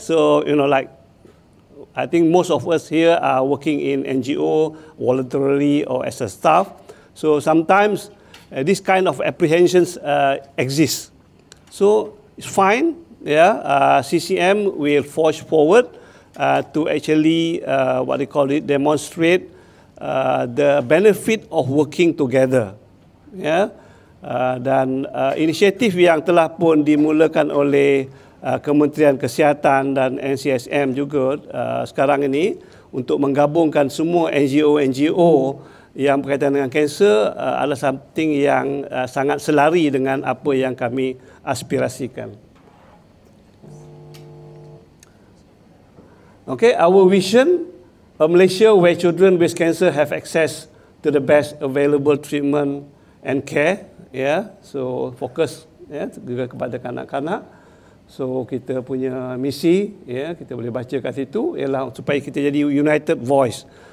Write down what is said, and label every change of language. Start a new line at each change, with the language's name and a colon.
English: So you know, like I think most of us here are working in NGO voluntarily or as a staff, so sometimes this kind of apprehensions exist. So it's fine. Yeah, CCM will forge forward to actually what they call it, demonstrate the benefit of working together.
Malay: Yeah, dan inisiatif yang telah pun dimulakan oleh Kementerian Kesihatan dan NCSM juga sekarang ini untuk menggabungkan semua NGO yang berkaitan dengan kanser adalah something yang sangat selari dengan apa yang kami aspirasikan.
English: Okay, our vision, a Malaysia where children with cancer have access to the best available treatment and care.
Malay: Yeah, so fokus, ya, juga kepada kanak-kanak. So kita punya misi, ya, kita boleh baca kat situ, ialah supaya kita jadi
English: united voice.